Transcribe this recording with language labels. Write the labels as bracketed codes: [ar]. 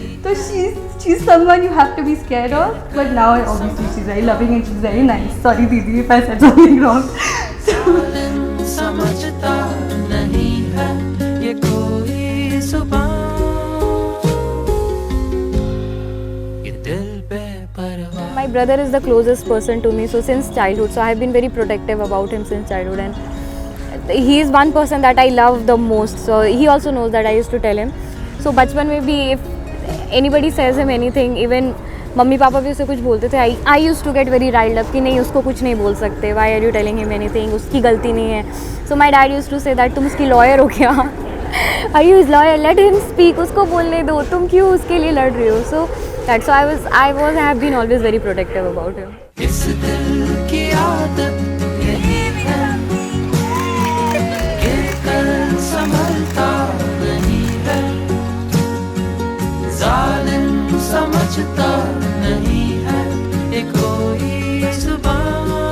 [en] तो she is someone you have to be scared of, but now obviously she is very loving and she is very nice. Sorry दीदी if I said something wrong. [hi] समझता नहीं है ये कोई जुबान, ये दिल पे परवाह। [en] My brother is the closest person to me, so since childhood, so I have been very protective about him since childhood, and he is one person that I love the most, so he also knows that I used to tell him. [hi] So बचपन में भी [en] if anybody says him anything, even [hi] mummy papa भी उसे कुछ बोलते थे, [en] I used to get very riled up [hi] कि नहीं उसको कुछ नहीं बोल सकते, [en] why are you telling him anything, [hi] उसकी गलती नहीं है. [en] So my dad used to say that [hi] तुम उसकी lawyer हो क्या, [en] are you his lawyer, let him speak, [hi] उसको बोलने दो, तुम क्यों उसके लिए लड़ रही हो. [en] So that's so I have been always very protective about him. [hi] इस दिल की आदत यही है, गिरकर संभलता नहीं है, जालिम समझता नहीं है ये कोई जुबान,